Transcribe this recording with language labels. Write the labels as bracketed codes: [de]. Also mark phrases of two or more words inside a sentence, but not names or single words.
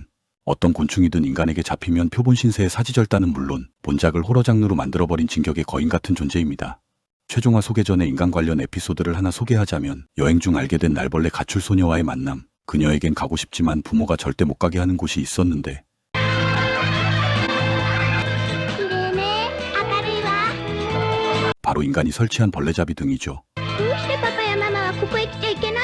[ko] 어떤 곤충이든 인간에게 잡히면 표본 신세의 사지절단은 물론 본작을 호러 장르로 만들어버린 진격의 거인 같은 존재입니다. 최종화 소개 전에 인간 관련 에피소드를 하나 소개하자면 여행 중 알게 된 날벌레 가출 소녀와의 만남. 그녀에겐 가고 싶지만 부모가 절대 못 가게 하는 곳이 있었는데 [ja] 綺麗ね。明るいわ。 [ko] 바로 인간이 설치한 벌레잡이 등이죠. [ja] どうしてパパやママはここへ来ちゃい